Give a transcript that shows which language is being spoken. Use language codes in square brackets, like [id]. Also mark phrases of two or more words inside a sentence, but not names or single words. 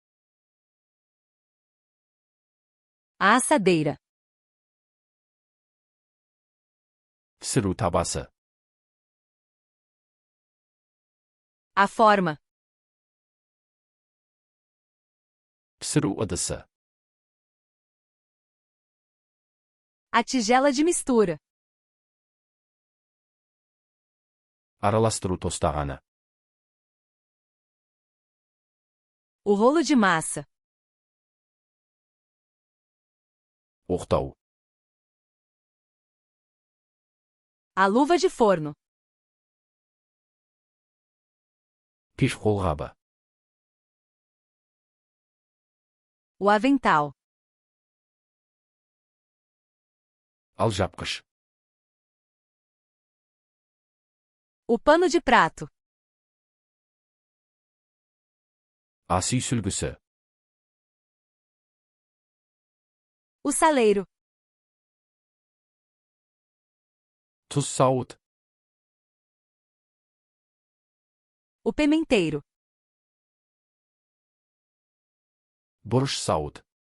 [pt] A assadeira. [kk] Pişirу табасы. [pt] A forma. [kk] Pişirу ыдысы. [pt] A tigela de mistura. [kk] Араластыру тостағаны. [pt] O rolo de massa. [kk] Оқтау. [pt] A luva de forno. [kk] Пеш қолғабы. [pt] O avental. [kk] Алжапқыш. [pt] O pano de prato. [kk] Ас үй сүлгісі. [pt] O saleiro. [kk] Тұз сауыт. [pt] O pimenteiro. [kk] Бұрыш сауыт.